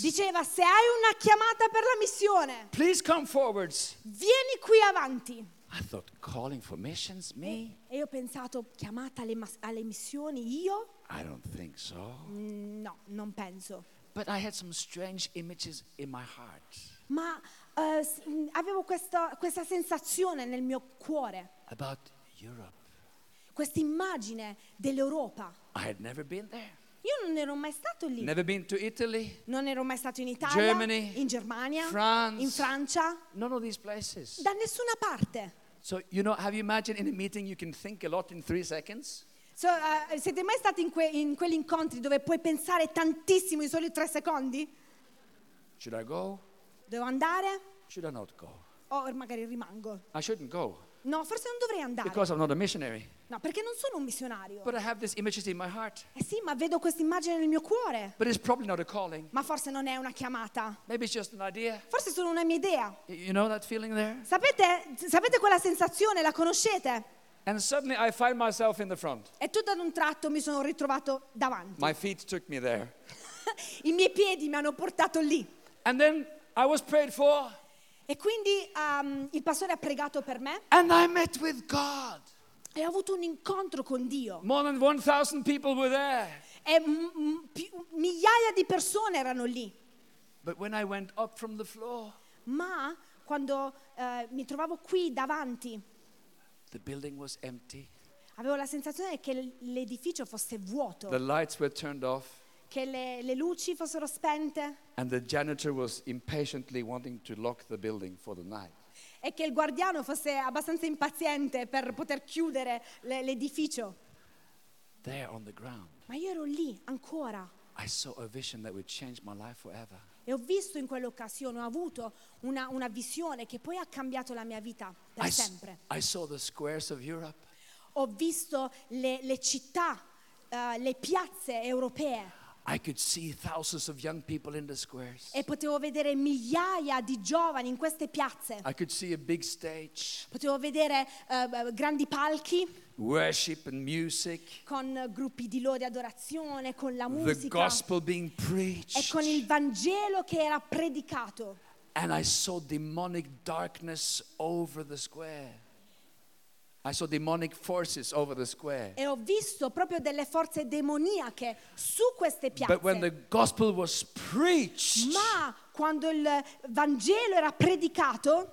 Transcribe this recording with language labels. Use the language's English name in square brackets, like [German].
[Italian] diceva, se hai una chiamata per la missione, [English] please come forwards. [Italian] Vieni qui avanti. [English] I thought, calling for missions, me? [Italian] E io ho pensato, chiamata alle missioni, io? [English] I don't think so. [Italian] No, non penso. [English] But I had some strange images in my heart. [Italian] Ma avevo questa sensazione nel mio cuore. [English] About Europe. [Italian] Questa immagine dell'Europa. [English] I had never been there. [Italian] Io non ero mai stato lì. [English] Never been to Italy. [Italian] Non ero mai stato in Italia. [English] Germany. [Italian] In Germania. [English] France. [Italian] In Francia. [English] None of these places. [Italian] Da nessuna parte. [English] So you know, have you imagined in a meeting you can think a lot in 3 seconds? [Italian] So, siete mai stati in quegli incontri dove puoi pensare tantissimo in soli 3 secondi? [English] Should I go? [Italian] Devo andare? [English] Should I not go? [Italian] Or magari rimango? [English] I shouldn't go. [Italian] No, forse non dovrei andare. [English] Because I'm not a missionary. [Italian] No, perché non sono un missionario. [English] But I have these images in my heart. [Italian] Eh sì, ma vedo questa immagine nel mio cuore. [English] But it's probably not a calling. [Italian] Ma forse non è una chiamata. [English] Maybe it's just an idea. [Italian] Forse è solo una mia idea. [English] You know that feeling there? [Italian] Sapete quella sensazione? La conoscete? [English] And suddenly I find myself in the front. [Italian] E tutto ad un tratto mi sono ritrovato davanti. [English] My feet took me there. [Italian] I miei piedi mi hanno portato lì. [English] And then I was prayed for. [Italian] E quindi il pastore ha pregato per me. [English] And I met with God. [Italian] E ho avuto un incontro con Dio. [English] More than 1,000 people were there. [Italian] E migliaia di persone erano lì. [English] But when I went up from the floor. [Italian] Ma quando mi trovavo qui davanti. [English] The building was empty. [Italian] Avevo la sensazione che l'edificio fosse vuoto. [English] The lights were turned off. [Italian] Che le luci fossero spente. [English] And the janitor was impatiently wanting to lock the building for the night. [Italian] E che il guardiano fosse abbastanza impaziente per poter chiudere l'edificio. [English] There on the ground. [Italian] Ma io ero lì ancora. [English] I saw a vision that would change my life forever. [Italian] E ho visto in quell'occasione, ho avuto una visione che poi ha cambiato la mia vita per sempre. [English] I saw the squares of Europe. [Italian] Ho visto le città, le piazze europee. [English] I could see thousands of young people in the squares. [Italian] E potevo vedere migliaia di giovani in queste piazze. [English] I could see a big stage. [Italian] Potevo vedere grandi palchi. [English] Worship and music. [Italian] Con gruppi di lode e adorazione, con la musica. [English] The gospel being preached. [Italian] E con il Vangelo che era predicato. [English] And I saw demonic darkness over the square. I saw demonic forces over the square. [Italian] E ho visto proprio delle forze demoniache su queste piazze. [English] But when the gospel was preached. [Italian] Ma quando il Vangelo era predicato.